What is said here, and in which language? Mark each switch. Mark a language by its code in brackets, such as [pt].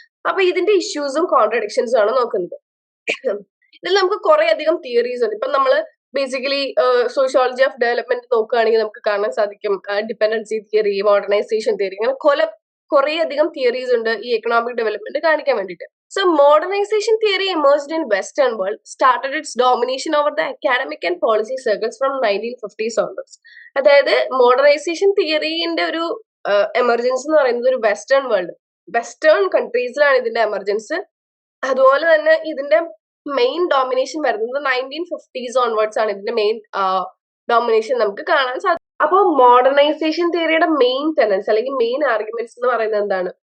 [ml] അപ്പൊ ഇതിന്റെ ഇഷ്യൂസും കോൺട്രഡിക്ഷൻസും ആണ് നോക്കുന്നത്. ഇതിൽ നമുക്ക് കുറെ അധികം തിയറീസ് ഉണ്ട്. ഇപ്പൊ നമ്മള് ബേസിക്കലി സോഷ്യോളജി ഓഫ് ഡെവലപ്മെന്റ് നോക്കുകയാണെങ്കിൽ നമുക്ക് കാണാൻ സാധിക്കും ഡിപെൻഡൻസി തിയറി, മോഡേണൈസേഷൻ തിയറി, ഇങ്ങനെ കുറെ അധികം തിയറീസ് ഉണ്ട് ഈ എക്കണോമിക് ഡെവലപ്മെന്റ് കാണിക്കാൻ വേണ്ടിയിട്ട്. [en] So modernization theory emerged in Western world, started its domination over the academic and policy circles from 1950s onwards. [ml] അതായത് മോഡേണൈസേഷൻ തിയറിന്റെ ഒരു എമർജൻസ് എന്ന് പറയുന്നത് ഒരു വെസ്റ്റേൺ കൺട്രീസിലാണ് ഇതിന്റെ എമർജൻസ്. അതുപോലെ തന്നെ ഇതിന്റെ മെയിൻ ഡോമിനേഷൻ വരുന്നത് 1950s ഓൺവേർഡ്സ് ആണ്. ഇതിന്റെ മെയിൻ ഡോമിനേഷൻ നമുക്ക് കാണാൻ സാധിക്കും. അപ്പോൾ മോഡേണൈസേഷൻ തിയറിയുടെ മെയിൻ ടെനൻസ് അല്ലെങ്കിൽ മെയിൻ ആർഗ്യുമെന്റ്സ് എന്ന് പറയുന്നത് എന്താണ്?